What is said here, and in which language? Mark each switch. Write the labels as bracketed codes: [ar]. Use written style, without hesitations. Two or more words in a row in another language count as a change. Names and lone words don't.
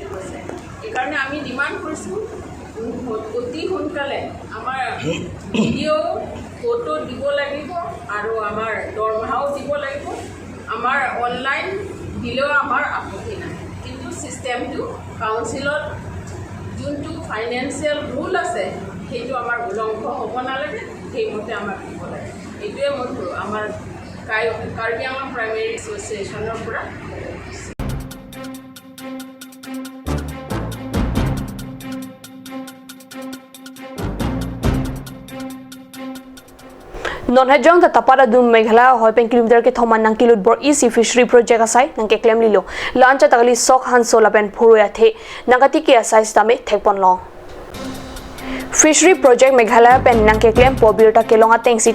[as] কৈছে সেইকাৰণে আমি ডিমাণ্ড কৰিছোঁ অতি সোনকালে আমাৰ DDO কোডটো দিব লাগিব আৰু আমাৰ দৰমহাও দিব লাগিব আমাৰ অনলাইন দিলেও আমাৰ আপত্তি নাই কিন্তু ছিষ্টেমটো কাউন্সিলত যোনটো [en] financial rule [as] আছে সেইটো আমাৰ উলংঘ হ'ব নালাগে সেইমতে আমাক দিব লাগে এইটোৱে মই আমাৰ কাৰ্বি আংলং প্ৰাইমেৰী এছ'চিয়েশ্যনৰ পৰা [mjw] Non-Hajong ta tapada dum Meghalaya hoi pen kilometer ke thoman nang kilot bor [en] easy fishery project [mjw] asai nang ke claim lilo lancha takali sok han sola pen phuruya the nagati ke asai stame thekpon long [en] Fishery project [mjw] Meghalaya pen nang ke claim pobirta kelonga tengsi